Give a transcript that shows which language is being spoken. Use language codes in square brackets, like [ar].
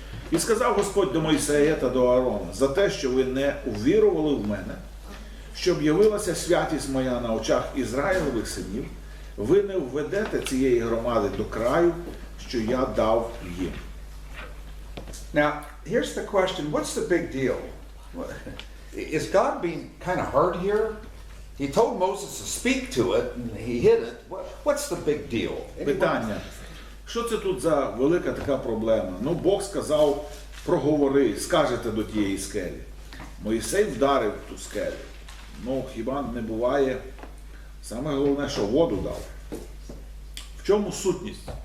[uk] І сказав Господь до Мойсея та до Аарона: за те, що ви не увірували в мене, щоб явилася святість моя на очах Ізраїлевих синів, ви не введете цієї громади до краю, що я дав їм. [en] Now, here's the question, what's the big deal? Is God being kind of hard here? He told Moses to speak to it, and he hid it. What's the big deal? [uk] Питання. Що це тут за велика така проблема? Ну, Бог сказав: проговори, скажете до тієї скелі. Мойсей вдарив ту скелю. Ну, хіба не буває? Саме головне, що воду дав. В чому сутність?